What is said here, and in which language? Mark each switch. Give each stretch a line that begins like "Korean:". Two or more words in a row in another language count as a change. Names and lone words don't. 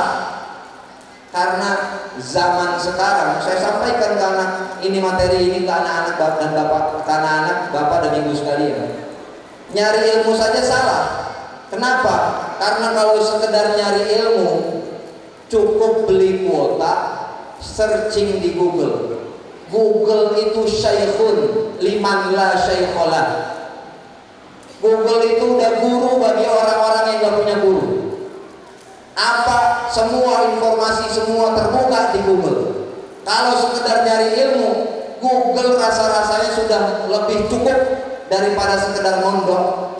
Indonesian: Karena zaman sekarang, saya sampaikan ke anak ini, materi ini ke anak-anak dan bapak, ke anak-anak bapak dan ibu sekalian. Nyari ilmu saja salah. Kenapa? Karena kalau sekedar nyari ilmu, cukup beli kuota, searching di Google. Google itu
Arabic: شيخ لمن لا شيخ له.
Indonesian: Google itu udah guru bagi orang-orang yang gak punya guru. Apa? Semua informasi semua terbuka di Google. Kalau sekedar nyari ilmu, Google rasa-rasanya sudah lebih cukup daripada sekedar mondok.